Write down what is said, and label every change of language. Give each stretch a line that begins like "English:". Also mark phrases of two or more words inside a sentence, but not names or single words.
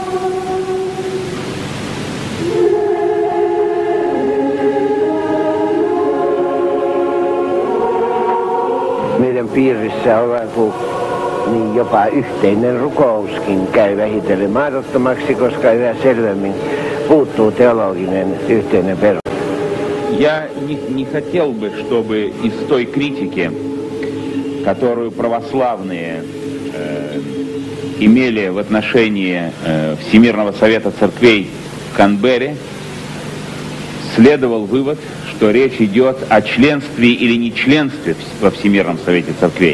Finnish: Meidän piirissä on niin jopa yhteinen rukouskin käy vähitellen mahdottomaksi, koska yhä selvemmin puuttuu teologinen yhteinen perus.
Russian: Я не хотел бы, чтобы из той критики, которую православные имели в отношении Всемирного Совета Церквей в Канберре, следовал вывод, что речь идет о членстве или нечленстве во Всемирном Совете Церквей.